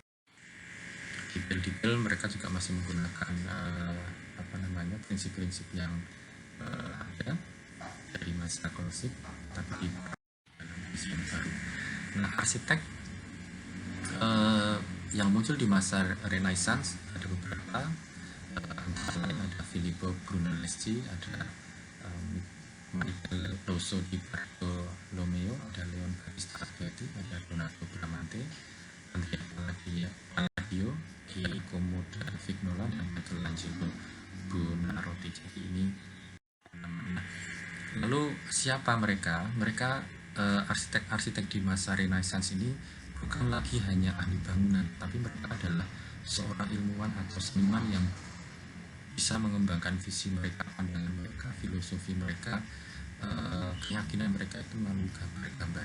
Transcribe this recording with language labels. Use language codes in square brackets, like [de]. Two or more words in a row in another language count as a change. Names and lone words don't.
[id] Detail-detail mereka juga masih menggunakan prinsip-prinsip yang ada dari masa klasik, tapi di dalam desain baru. Nah, arsitek yang muncul di masa Renaissance ada beberapa, antara lain ada Filippo Brunelleschi, ada Michael Rosso di Bartolomeo, ada Leon Battista Alberti, ada Donato Bramante, Andrea Palladio, Giacomo da Vignola, dan Michelangelo Buonarroti. Jadi ini. Lalu siapa mereka? Mereka arsitek-arsitek di masa Renaissance ini bukan lagi hanya ahli bangunan, tapi mereka adalah seorang ilmuwan atau seniman yang bisa mengembangkan visi mereka, pandangan mereka, filosofi mereka, keyakinan mereka itu melalui gambar-gambar.